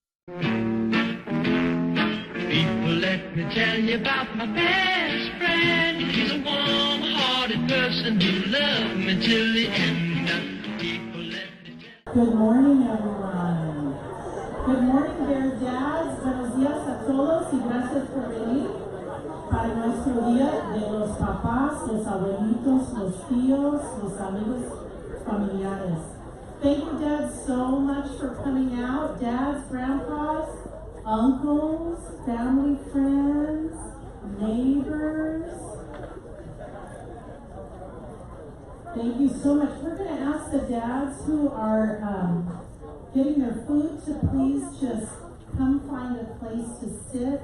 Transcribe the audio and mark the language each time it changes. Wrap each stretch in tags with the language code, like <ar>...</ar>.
<en>People, let me tell you about my best friend. He's a warm-hearted person who loved me till the end. People, let me tell Good morning, everyone. Good morning, Baird dads.</en> <es>Buenos días a todos y gracias por venir para nuestro día de los papás, los abuelitos, los tíos, los amigos familiares.</es> <en>Thank you, dads, so much for coming out. Dads, grandpas, uncles, family, friends, neighbors. Thank you so much. We're going to ask the dads who are getting their food to please just come find a place to sit.</en>